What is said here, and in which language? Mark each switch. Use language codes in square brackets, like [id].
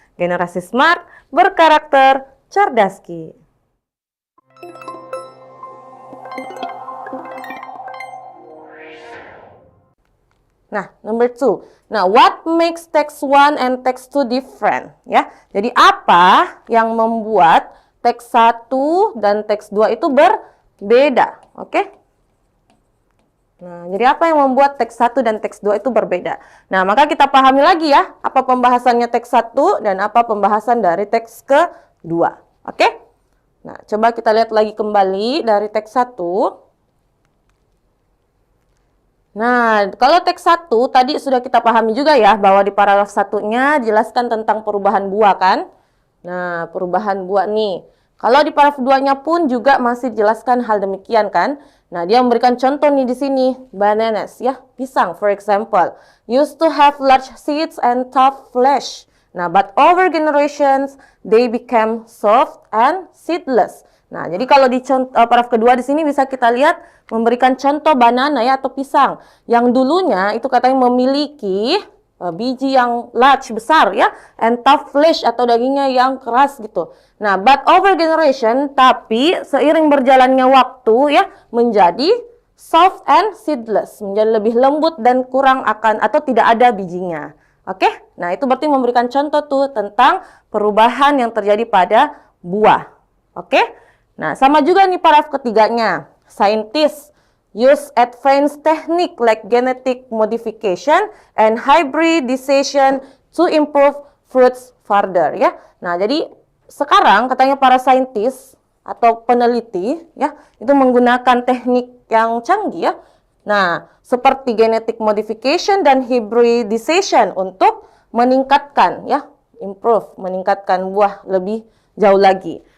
[id] Generasi Smart, berkarakter, cerdaski. [en] Nah, number 2. Nah, what makes text 1 and text 2 different? [id] Ya, jadi apa yang membuat teks 1 dan teks 2 itu berbeda? Oke? Nah, jadi apa yang membuat teks 1 dan teks 2 itu berbeda? Nah, maka kita pahami lagi ya, apa pembahasannya teks 1 dan apa pembahasan dari teks kedua. Oke? Nah, coba kita lihat lagi kembali dari teks 1. Nah, kalau teks 1 tadi sudah kita pahami juga ya, bahwa di paragraf 1-nya jelaskan tentang perubahan buah kan? Nah, perubahan buah nih. Kalau di paragraf 2-nya pun juga masih jelaskan hal demikian kan? Nah, dia memberikan contoh nih di sini, [en] bananas ya, pisang for example, used to have large seeds and tough flesh. Nah, but over generations they became soft and seedless. [id] Nah, jadi kalau di paragraf kedua di sini bisa kita lihat memberikan contoh banana ya atau pisang yang dulunya itu katanya memiliki biji yang large, besar ya, [en] and tough flesh [id] atau dagingnya yang keras gitu. Nah, [en] but over generation, [id] tapi seiring berjalannya waktu ya, menjadi [en] soft and seedless, [id] menjadi lebih lembut dan kurang akan atau tidak ada bijinya. Oke? Nah, itu berarti memberikan contoh tuh tentang perubahan yang terjadi pada buah. Oke? Nah, sama juga nih paragraf ketiganya. [en] Scientists use advanced technique like genetic modification and hybridization to improve fruits further ya. [id] Nah, jadi sekarang katanya para saintis atau peneliti ya, itu menggunakan teknik yang canggih ya. Nah, seperti genetic modification dan hybridization untuk meningkatkan ya, meningkatkan buah lebih jauh lagi.